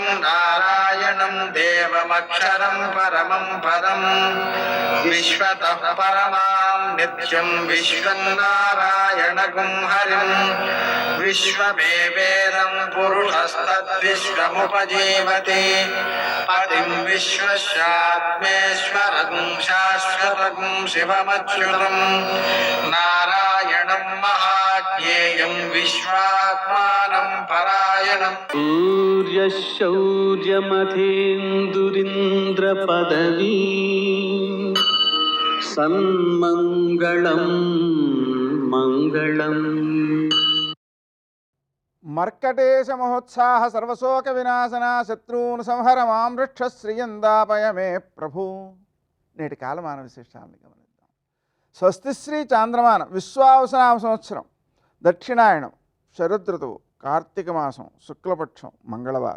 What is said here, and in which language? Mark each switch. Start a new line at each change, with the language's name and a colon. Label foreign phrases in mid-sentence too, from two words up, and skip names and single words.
Sanskrit: नारायणं देवमक्षरं परमं पदं विश्वतः परमां नित्यं विश्वं नारायणगुं हरिं विश्वमेवेदं पुरुषस्तद्विश्वमुपजीवति पतिं विश्वस्यात्मेश्वरं शाश्वतं शिवमच्युतं नारायणं महाज्ञेयं विश्वात्मानं परायणं सूर्यशौर्यमथेन्दुरिन्द्रपदवी सन्मङ्गलं मङ्गलम् మర్కటేశ మహోత్సాహ సర్వశోక వినాశన శత్రూన్ సంహర మాం వృక్ష శ్రియందాపయమే ప్రభు.
Telugu: నేటి కాలమాన విశేషాలను గమనిద్దాం. స్వస్తిశ్రీ చాంద్రమాన విశ్వావసనామ సంవత్సరం దక్షిణాయనం శరదృతువు కార్తీక మాసం శుక్లపక్షం మంగళవారం.